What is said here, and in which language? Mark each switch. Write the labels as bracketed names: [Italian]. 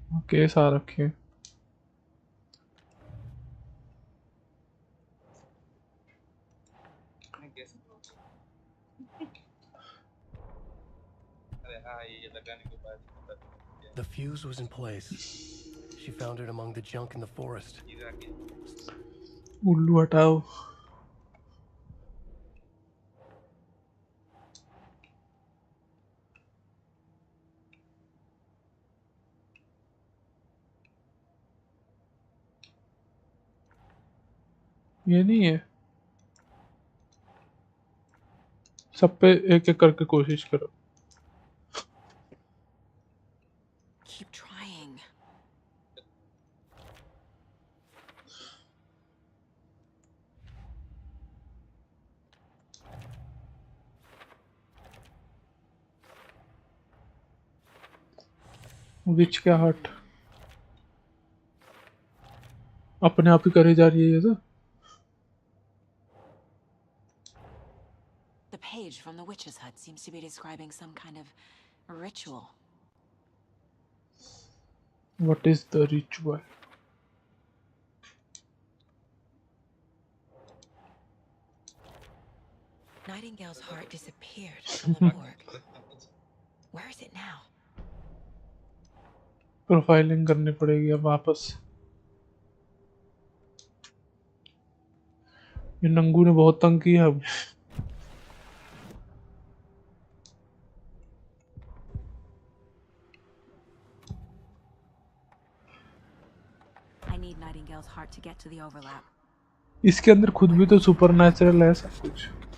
[Hindi] Case आ रखे हैं। मैं कैसे अरे हाँ ये लगाने के बाद ही पता चला। [English] The fuse was in place. She found it among the junk in the forest. [Hindi] हीरा के उल्लू हटाओ। ये नहीं है, सब पे एक एक करके कोशिश करो। [English] Keep trying. [Hindi] विच क्या हट अपने आप ही करे जा रही है ये तो। [English] The page from the witch's hut seems to be describing some kind of ritual. What is the ritual? Nightingale's heart disappeared from the morgue. Where is it now? [Hindi] Profiling करनी पड़ेगी अब वापस। ये नंगू ने बहुत तंग किया अब। [English] I need Nightingale's heart to get to the overlap. [Hindi] इसके अंदर खुद भी तो सुपरनैचुरल है सब कुछ।